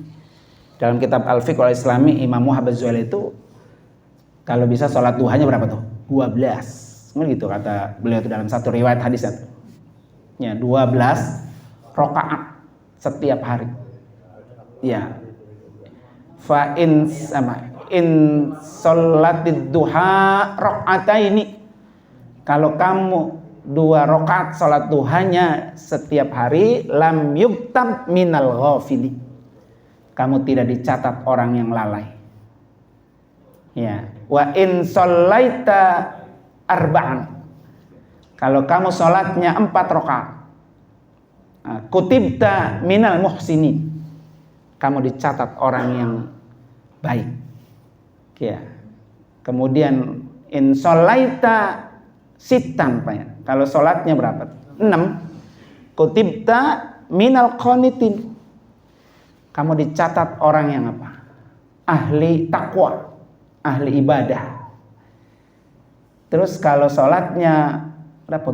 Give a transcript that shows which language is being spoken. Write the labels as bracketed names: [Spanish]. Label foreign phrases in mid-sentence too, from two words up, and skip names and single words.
[Indonesian] Dalam kitab Al-Fiqh Al-Islami Imam Wahbah Az-Zuhaili itu kalau bisa sholat duhanya berapa tuh? 12. Gitu kata beliau itu dalam satu riwayat hadisnya. Ya, 12 rakaat setiap hari. Ya. [Arabic] فإن صليت الضحى ركعتين. [Indonesian] Kalau kamu 2 rakaat salat duhanya setiap hari, [Arabic] لم يكتب من الغافلين. [Indonesian] Kamu tidak dicatat orang yang lalai. [Arabic] Ya, وإن صليت أربعا. [Indonesian] Kalau kamu salatnya 4 rakaat, [Arabic] كتبت من المحسنين. [Indonesian] Kamu dicatat orang yang baik. Ya. Kemudian [Arabic] إن صليت ستا, [Indonesian] Pak ya. Kalau salatnya berapa? 6. [Arabic] كتبت من القانتين. [Indonesian] Kamu dicatat orang yang apa? Ahli takwa, ahli ibadah. Terus kalau salatnya berapa?